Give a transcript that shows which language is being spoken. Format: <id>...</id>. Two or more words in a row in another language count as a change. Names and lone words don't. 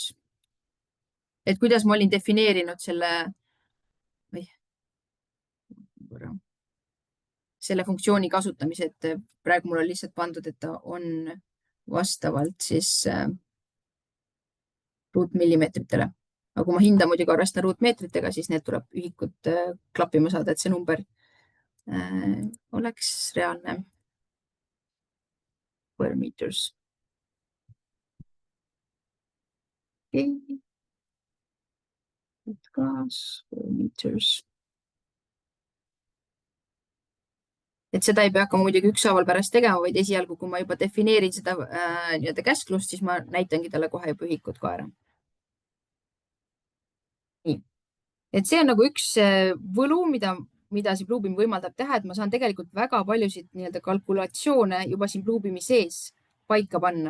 <et>Et kuidas ma olin defineerinud selle funktsiooni kasutamise, et praegu mul on lihtsalt pandud, et ta on vastavalt siis ruutmillimeetritele. Aga kui ma hinda muidugi arvestan ruutmeetritega, siis need tuleb ühikud klappima saada, et see number oleks reaalne.</et> <en>Square meters. Okay. Square meters.</en> <et>et seda ei pea hakkama muidugi ükshaaval pärast tegema, vaid esialgu, kui ma juba defineerin seda nii-öelda käsklust, siis ma näitangi talle kohe juba ühikud ka ära. Nii, et see on nagu üks võlu, mida see Bluebeam võimaldab teha, et ma saan tegelikult väga paljusid nii-öelda kalkulatsioone juba siin Bluebeami sees paika panna.</et>